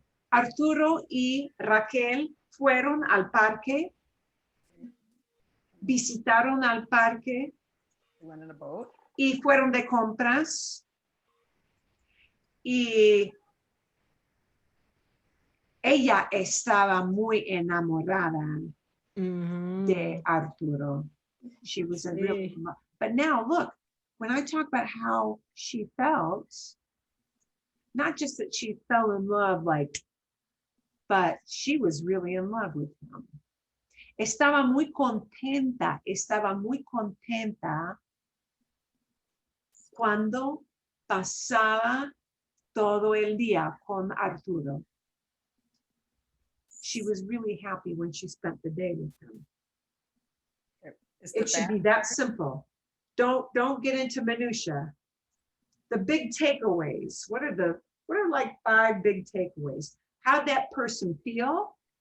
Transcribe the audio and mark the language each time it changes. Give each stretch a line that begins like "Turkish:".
Spanish: Arturo y Raquel fueron al parque, visitaron al parque y fueron de compras y ella estaba muy enamorada de Arturo.
English: She was in real love. But now look, when I talk about how she felt, not just that she fell in love, but she was really in love with him.
Spanish: Estaba muy contenta cuando pasaba todo el día con Arturo.
English: She was really happy when she spent the day with him. It should be that simple. Don't get into minutia. The big takeaways. What are like 5 big takeaways? How'd that person feel?